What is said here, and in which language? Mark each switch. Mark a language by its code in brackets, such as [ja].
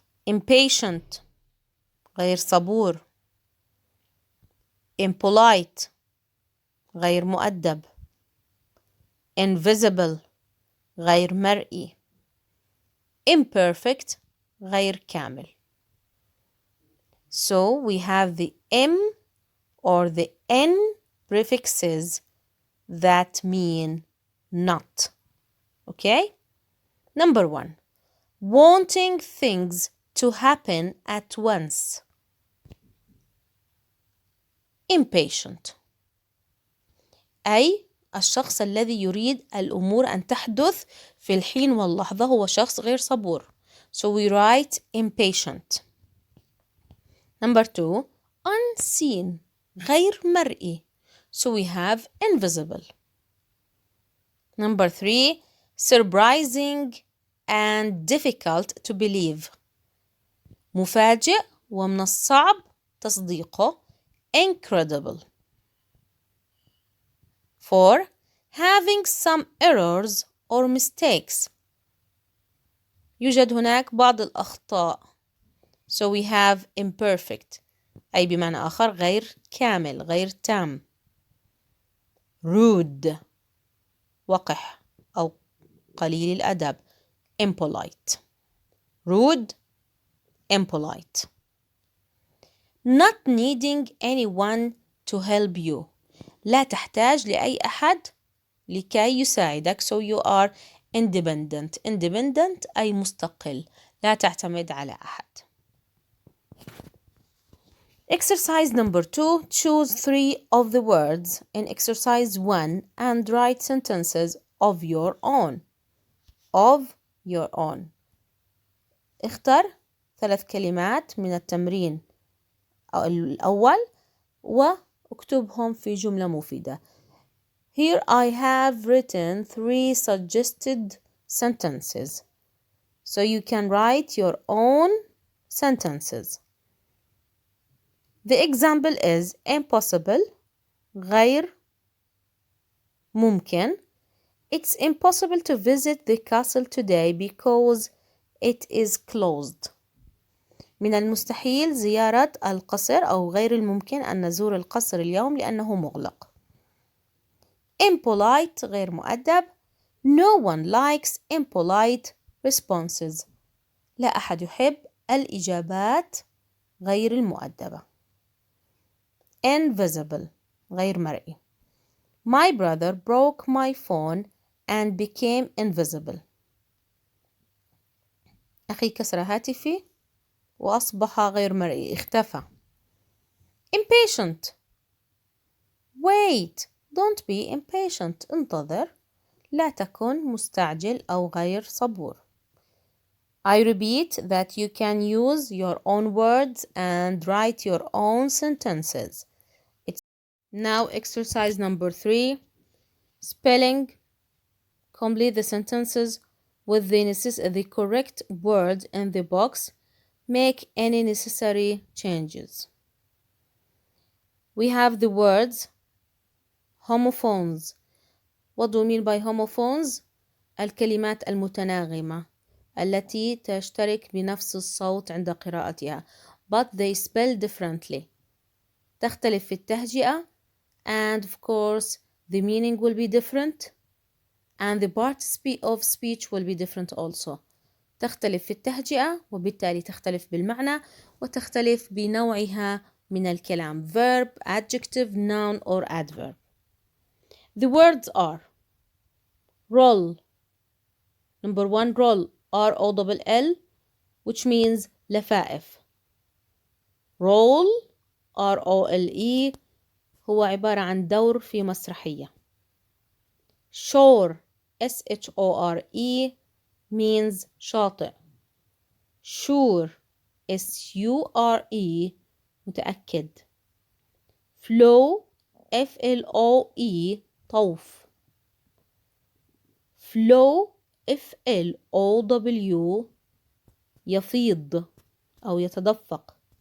[ar] Impatient غير صبور. Impolite غير مؤدب. Invisible غير مرئي. Imperfect غير كامل. [en] So we have the M or the N prefixes that mean not. Okay? Number 1. Wanting things to happen at once. Impatient. [ar] أي الشخص الذي يريد الأمور أن تحدث في الحين واللحظة هو شخص غير صبور. [en] So we write impatient. Number 2. [ar] Unseen غير مرئي. [en] So we have invisible. Number 3. Surprising and difficult to believe. [ar] مفاجئ ومن الصعب تصديقه. Incredible. [en] 4. Having some errors or mistakes. [ar] يوجد هناك بعض الأخطاء. [en] So we have imperfect. [ar] أي بمعنى آخر غير كامل غير تام. Rude وقح أو قليل الأدب. [en] Impolite. Rude, impolite. Not needing anyone to help you. [ar] لا تحتاج لأي أحد لكي يساعدك. [en] So you are independent. Independent [ar] أي مستقل. لا تعتمد على أحد. [en] Exercise number 2. Choose 3 of the words in exercise 1 and write sentences of your own. Of your own. [ar] اختر 3 كلمات من التمرين الأول واكتبهم في جملة مفيدة. [en] Here I have written 3 suggested sentences. So you can write your own sentences. The example is impossible [ar] غير ممكن. [en] It's impossible to visit the castle today because it is closed. [ar] من المستحيل زيارة القصر أو غير الممكن أن نزور القصر اليوم لأنه مغلق. Impolite غير مؤدب. [en] No one likes impolite responses. [ar] لا أحد يحب الإجابات غير المؤدبة. Invisible غير مرئي. [en] My brother broke my phone and became invisible. [ar] أخي كسر هاتفي وأصبح غير مرئي، اختفى. [en] Impatient. Wait, don't be impatient. [ar] انتظر. لا تكن مستعجل أو غير صبور. [en] I repeat that you can use your own words and write your own sentences. Now exercise number 3. Spelling. Complete the sentences with the correct word in the box. Make any necessary changes. We have the words homophones. What do we mean by homophones? [ar] الكلمات المتناغمة التي تشترك بنفس الصوت عند قراءتها [en] but they spell differently. [ar] تختلف في التهجئة [en] and of course the meaning will be different and the part of speech will be different also. [ar] تختلف في التهجئة وبالتالي تختلف بالمعنى وتختلف بنوعها من الكلام [en] verb, adjective, noun or adverb. The words are roll. Number 1 roll R-O-L-L which means لفائف. [ar] roll R-O-L-E هو عبارة عن دور في مسرحية. [en] shore S-H-O-R-E means شاطئ. sure S-U-R-E متأكد. flow F-L-O-E طوف. flow F-L-O-W [ar] يفيض أو يتدفق.